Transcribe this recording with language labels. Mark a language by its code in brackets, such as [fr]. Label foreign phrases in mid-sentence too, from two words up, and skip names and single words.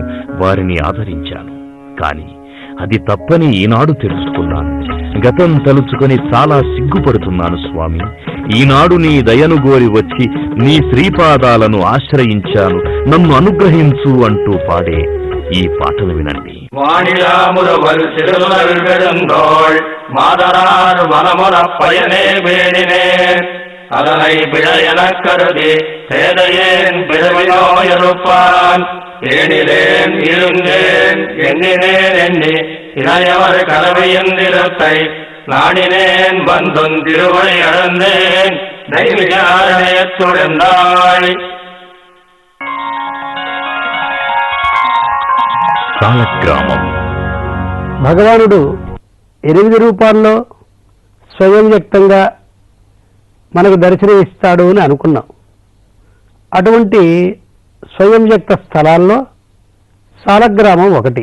[te] వారిని ఆదరించాను. కాని అది తప్పని ఈనాడు తెలుసుకున్నాను. గతం తలుచుకొని చాలా సిగ్గుపడుతున్నాను స్వామి. ఈనాడు నీ దయను గోరి వచ్చి నీ శ్రీపాదాలను ఆశ్రయించాను, నన్ను అనుగ్రహించు అంటూ పాడే ఈ పాటలు వినండి. [ta] வானிலாமுருவல் சிறுவல்கெழுந்தோள் மாதரார் மனமுறப் பயனே வேணினேன் அதனை பிழையெனக் கருதி பேதையேன் பிறவினோ எழுப்பான் ஏனிலேன் இருந்தேன் எண்ணினேன் எண்ணி இணையவர் கலவையந்திரத்தை நாடினேன் வந்தும் திருவழி அழந்தேன் நைமிஷாரண்யத்துடந்தாள். [te] సాలగ్రామం. భగవానుడు 8 రూపాల్లో స్వయం వ్యక్తంగా మనకు దర్శనం ఇస్తాడు అని అనుకున్నాం. అటువంటి స్వయం వ్యక్త స్థలాల్లో సాలగ్రామం ఒకటి.